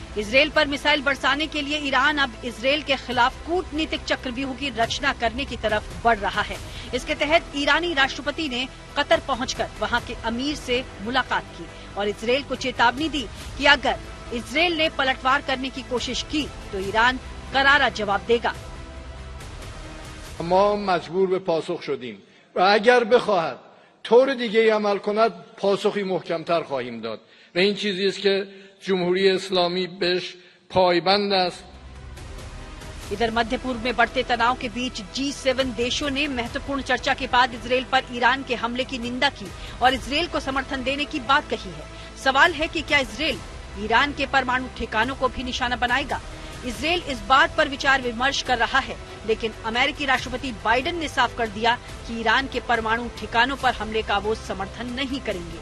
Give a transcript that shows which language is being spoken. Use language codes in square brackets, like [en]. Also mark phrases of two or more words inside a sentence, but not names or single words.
[hi] इजरायल पर मिसाइल बरसाने के लिए ईरान अब इजरायल के खिलाफ कूटनीतिक चक्रव्यूह की रचना करने की तरफ बढ़ रहा है। इसके तहत ईरानी राष्ट्रपति ने कतर पहुंचकर वहां के अमीर से मुलाकात की और इजरायल को चेतावनी दी कि अगर इजरायल ने पलटवार करने की कोशिश की तो ईरान करारा जवाब देगा। [fa] ما مجبور به پاسخ شدیم و اگر بخواهد طور دیگه عمل کند پاسخی محکمتر خواهیم داد و این چیزی است که جمهوری اسلامی بهش پایبند است. [hi] इधर मध्य पूर्व में बढ़ते तनाव के बीच G7 देशों ने महत्वपूर्ण चर्चा के बाद इजरायल पर ईरान के हमले की निंदा की और इजरायल को समर्थन देने की बात कही है। सवाल है कि क्या इजरायल ईरान के परमाणु ठिकानों को भी निशाना बनाएगा? इजरायल इस बात पर विचार विमर्श कर रहा है, लेकिन अमेरिकी राष्ट्रपति बाइडेन ने साफ कर दिया कि ईरान के परमाणु ठिकानों पर हमले का वो समर्थन नहीं करेंगे।